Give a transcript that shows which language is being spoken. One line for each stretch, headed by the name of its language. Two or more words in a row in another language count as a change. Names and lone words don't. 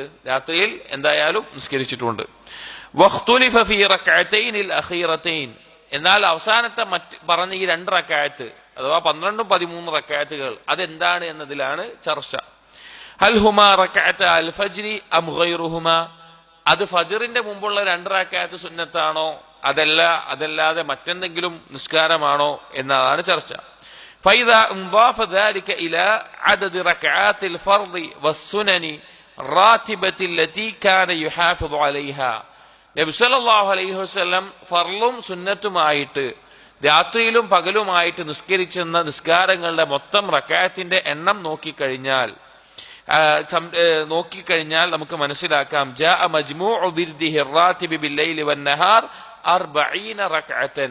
Malayalam: രാത്രിയിൽ എന്തായാലും നിസ്കരിച്ചിട്ടുണ്ട്.
Arabic: واختلف في الركعتين الأخيرتين,
Malayalam: എന്നാൽ അവസാനത്തെ പറഞ്ഞ ഈ 2 റക്അത്ത് അഥവാ 12ഉം 13 റക്അത്തുകൾ അതെന്താണ് എന്നതിലാണ് ചർച്ച.
Arabic: هل هما ركعتا الفجر أم غيرهما,
Malayalam: അത് ഫജ്റിന്റെ മുമ്പുള്ള 2 റക്അത്ത് സുന്നത്താണോ അതല്ലാതെ മറ്റെന്തെങ്കിലും നിസ്കാരമാണോ എന്നതാണ് ചർച്ച.
Arabic: فإذا انضاف ذلك إلى عدد ركعات الفرض والسنن الراتبة التي كان يحافظ عليها,
Malayalam: നബി
Arabic: صلى الله عليه وسلم
Malayalam: ഫർളും സുന്നത്തുമായിട്ട് രാത്രിയിലും പകലുമായിട്ട് നിസ്കരിച്ചിരുന്ന നിസ്കാരങ്ങളുടെ മൊത്തം റക്അത്തിന്റെ എണ്ണം നോക്കിക്കഴിഞ്ഞാൽ നമുക്ക് മനസ്സിലാക്കാം.
Arabic: جاء مجموع ورده الراتب بالليل والنهار 40 ركعة.